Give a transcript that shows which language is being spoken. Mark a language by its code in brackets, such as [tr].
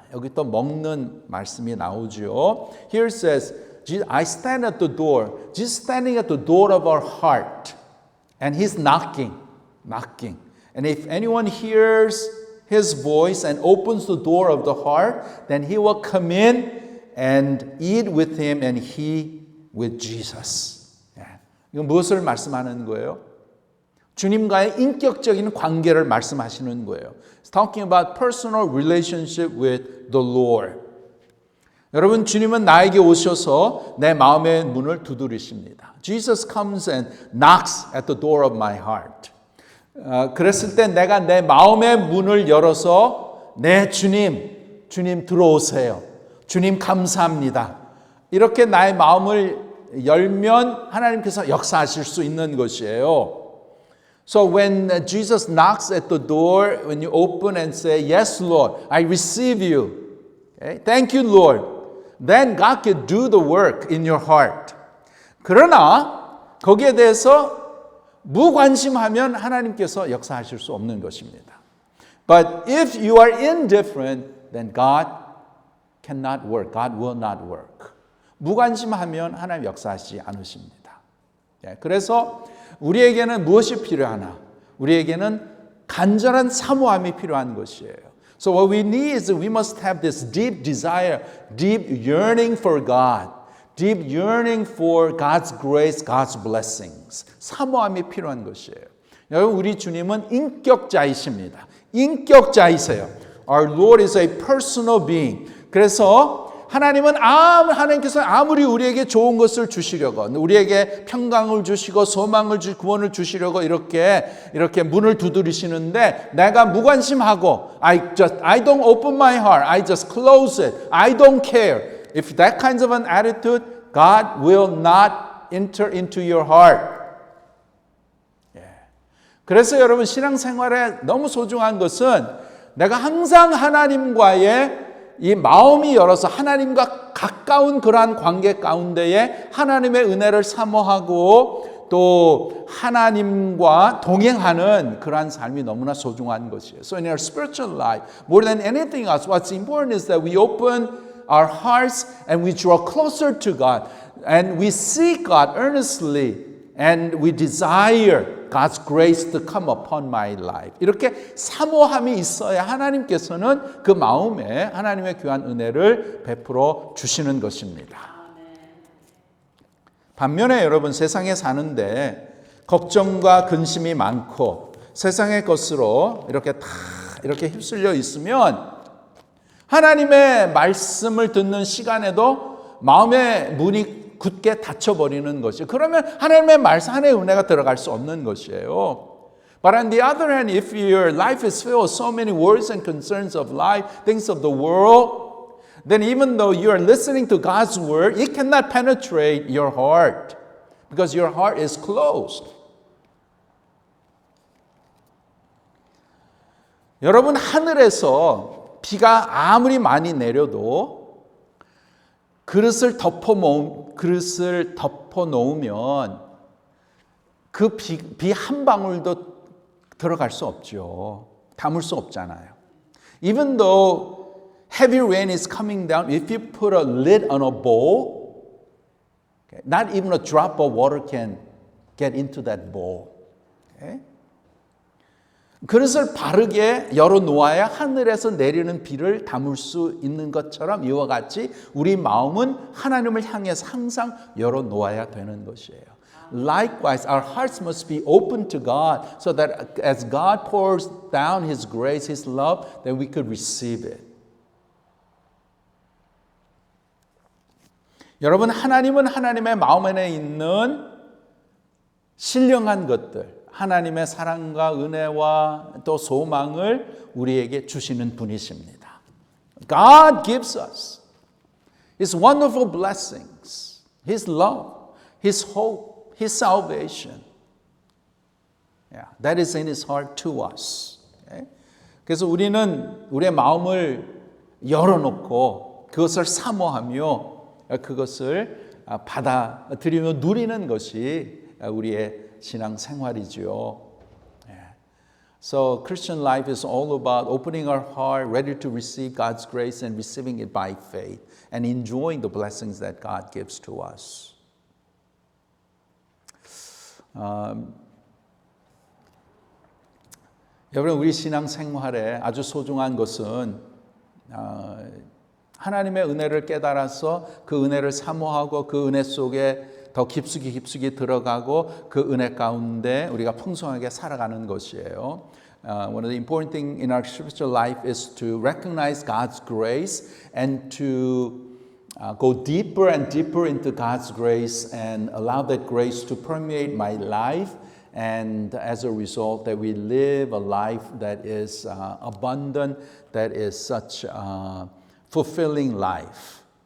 [ko] 여기 또 먹는 말씀이 나오죠. [en] Here it says, I stand at the door. Jesus standing at the door of our heart. And He's knocking. And if anyone hears His voice and opens the door of the heart, then He will come in and eat with Him and He with Jesus. [ko] 이건 무엇을 말씀하는 거예요? 주님과의 인격적인 관계를 말씀하시는 거예요. [en] It's talking about personal relationship with the Lord. [ko] 여러분, 주님은 나에게 오셔서 내 마음의 문을 두드리십니다. [en] Jesus comes and knocks at the door of my heart. [ko] 그랬을 때 내가 내 마음의 문을 열어서 네, 주님 들어오세요. 주님 감사합니다. 이렇게 나의 마음을 열면 하나님께서 역사하실 수 있는 것이에요. [en] So when Jesus knocks at the door, when you open and say, yes, Lord, I receive you. Okay? Thank you, Lord. Then God can do the work in your heart. [ko] 그러나 거기에 대해서 무관심하면 하나님께서 역사하실 수 없는 것입니다. [en] But if you are indifferent, then God cannot work. God will not work. [ko] 무관심하면 하나님 역사하시지 않으십니다. 그래서 우리에게는 무엇이 필요하나? 우리에게는 간절한 사모함이 필요한 것이에요. [en] So what we need is we must have this deep desire, deep yearning for God, deep yearning for God's grace, God's blessings. [ko] 사모함이 필요한 것이에요. 여러분, 우리 주님은 인격자이십니다. 인격자이세요. [en] Our Lord is a personal being. [ko] 그래서 하나님께서 아무리 우리에게 좋은 것을 주시려고, 우리에게 평강을 주시고 소망을 주시고 구원을 주시려고 이렇게 문을 두드리시는데 내가 무관심하고 [en] I don't open my heart. I just close it. I don't care. If that kind of an attitude, God will not enter into your heart. [ko] 그래서 여러분, 신앙생활에 너무 소중한 것은 내가 항상 하나님과의 이 마음이 열어서 하나님과 가까운 그러한 관계 가운데에 하나님의 은혜를 사모하고 또 하나님과 동행하는 그러한 삶이 너무나 소중한 것이에요. [en] So in our spiritual life, more than anything else, what's important is that we open our hearts and we draw closer to God and we seek God earnestly and we desire God's grace to come upon my life. [ko] 이렇게 사모함이 있어야 하나님께서는 그 마음에 하나님의 귀한 은혜를 베풀어 주시는 것입니다. 반면에 여러분, 세상에 사는데 걱정과 근심이 많고 세상의 것으로 이렇게 휩쓸려 있으면 하나님의 말씀을 듣는 시간에도 마음의 문이 굳게 닫혀버리는 것이에요. 그러면 하나님의 말씀, 하나님의 은혜가 들어갈 수 없는 것이에요. [en] But on the other hand, if your life is filled with so many worries and concerns of life, things of the world, then even though you are listening to God's word, it cannot penetrate your heart because your heart is closed. [ko] 여러분, 하늘에서 비가 아무리 많이 내려도 그릇을 덮어 놓으면 그 비 한 방울도 들어갈 수 없죠. 담을 수 없잖아요. [en] Even though heavy rain is coming down, if you put a lid on a bowl, not even a drop of water can get into that bowl. Okay? [ko] 그릇을 바르게 열어놓아야 하늘에서 내리는 비를 담을 수 있는 것처럼 이와 같이 우리 마음은 하나님을 향해서 항상 열어놓아야 되는 것이에요. [en] Likewise, our hearts must be open to God so that as God pours down His grace, His love, that we could receive it. [ko] 여러분, 하나님은 하나님의 마음 안에 있는 신령한 것들, 하나님의 사랑과 은혜와 또 소망을 우리에게 주시는 분이십니다. [en] God gives us His wonderful blessings, His love, His hope, His salvation. Yeah, that is in His heart to us. Okay? [ko] 그래서 우리는 우리의 마음을 열어놓고 그것을 사모하며 그것을 받아들이며 누리는 것이 우리의 신앙 생활이지요. [en] So Christian life is all about opening our heart, ready to receive God's grace and receiving it by faith and enjoying the blessings that God gives to us. [ko] 여러분, 우리 신앙 생활에 아주 소중한 것은 하나님의 은혜를 깨달아서 그 은혜를 사모하고 그 은혜 속에 더 깊숙이 들어가고 그 은혜 가운데 우리가 풍성하게 살아가는 것이에요. [en] One of the important things in our spiritual life is to recognize God's grace and to go deeper and deeper into God's grace and allow that grace to permeate my life. And as a result, that we live a life that is abundant, that is such a fulfilling life.